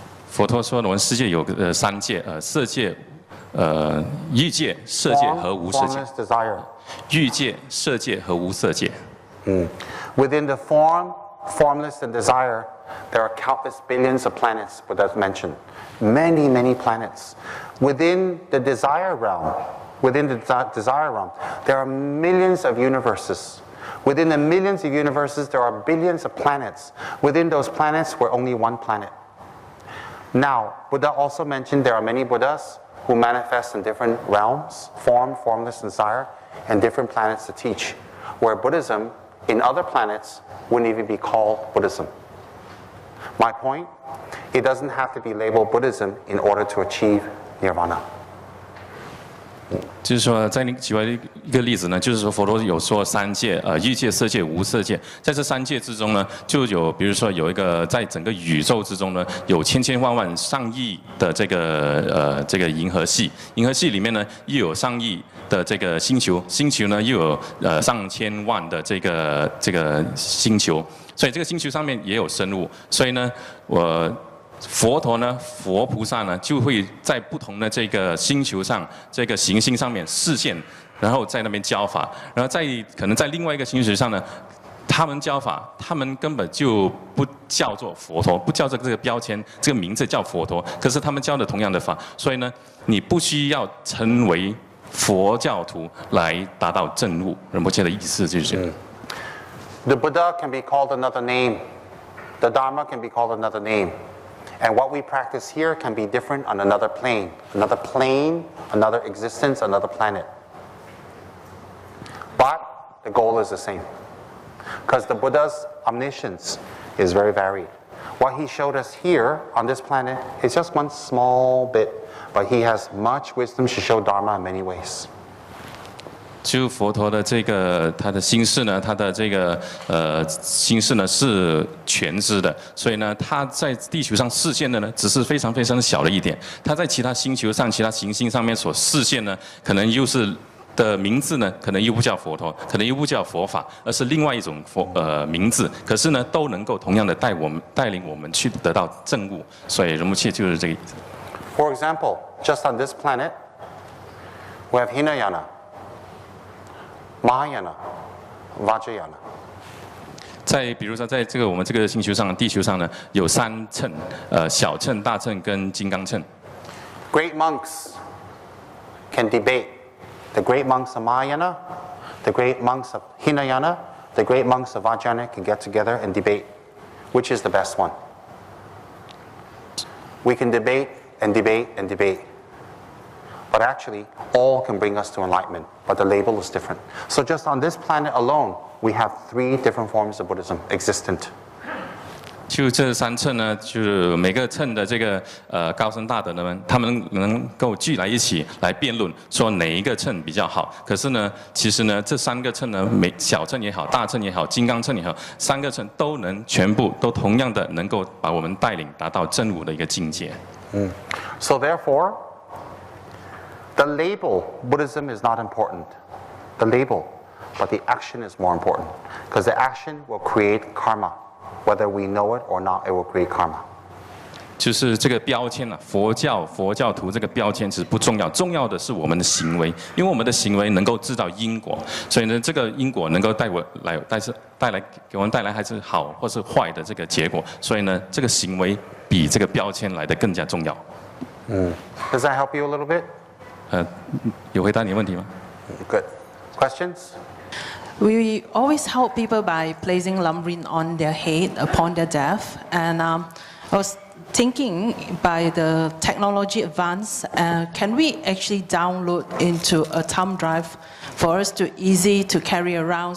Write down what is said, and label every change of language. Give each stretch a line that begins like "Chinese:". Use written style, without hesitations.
Chinese: 佛陀说，我们世界有3界，色界、欲界、色界和无色界。
English: Formless, desire.
Chinese: 欲界、色界和无色界。
English: Within the form, formless, and desire, there are countless billions of planets, Buddha mentioned. Many, many planets. Within the desire realm, there are millions of universes. Within the millions of universes, there are billions of planets. Within those planets, we're only one planet. Now, Buddha also mentioned there are many Buddhas who manifest in different realms, form, formless, and desire, and different planets to teach, where Buddhism in other planets wouldn't even be called Buddhism. My point, it doesn't have to be labeled Buddhism in order to achieve nirvana.
Chinese: 就是说，在你举完一个例子呢，就是说佛陀有说3界，欲界、色界、无色界。在这3界之中呢，就有比如说有一个在整个宇宙之中呢，有千千万万上亿的这个银河系，银河系里面呢又有上亿的这个星球，星球呢又有上千万的这个星球，所以这个星球上面也有生物。所以呢，佛陀呢，佛菩萨呢，就会在不同的这个星球上、这个行星上面示现，然后在那边教法，然后可能在另外一个星球上呢，他们教法，他们根本就不叫做佛陀，不叫这个标签，这个名字叫佛陀，可是他们教的同样的法，所以呢，你不需要成为佛教徒来达到证悟。仁波切的意思就是这样。
English: The Buddha can be called another name. The Dharma can be called another name. And what we practice here can be different on another plane, another existence, another planet. But the goal is the same. Because the Buddha's omniscience is very varied. What he showed us here on this planet is just one small bit, but he has much wisdom to show Dharma in many ways.
Chinese: 就佛陀的这个他的心事呢，他的这个心事呢是全知的，所以呢他在地球上示现的呢只是非常非常小的一点，他在其他星球上、其他行星上面所示现呢，可能又是的名字呢，可能又不叫佛陀，可能又不叫佛法，而是另外一种名字，可是呢都能够同样的带领我们去得到证悟，所以仁波切就是这个意思。
English: For example, just on this planet, we have Hinayana, Mahayana, Vajrayana.
Chinese: 在比如说，在这个我们这个星球上、地球上呢，有3乘，小乘、大乘跟金刚乘。
English: Great monks can debate. The great monks of Mahayana, the great monks of Hinayana, the great monks of Vajrayana can get together and debate which is the best one. We can debate and debate and debate. But actually, all can bring us to enlightenment, but the label is different. So just on this planet alone, we have 3 different forms of Buddhism existent.
Chinese: 就这3乘呢，就是每个乘的这个高僧大德们，他们能够聚来一起来辩论，说哪一个乘比较好。可是呢，其实呢，这3个乘呢，小乘也好，大乘也好，金刚乘也好，3个乘都能全部都同样的能够把我们带领达到证悟的一个境界。
English: So therefore, the label Buddhism is not important. The label, but the action is more important, because the action will create karma. Whether we know it or not, it will create karma.
Chinese: 就是这个标签啊，佛教徒这个标签其实不重要，重要的是我们的行为，因为我们的行为能够制造因果，所以呢，这个因果能够给我们带来还是好或是坏的这个结果，所以呢，这个行为比这个标签来的更加重要。
English: Does that help you a little bit?
Chinese: 有回答你的问题吗？
English: Good. Questions? We always help people by placing lamrin on their head upon their death. And I was thinking, by the technology advance, can we actually download into a thumb drive for us to easy to carry around?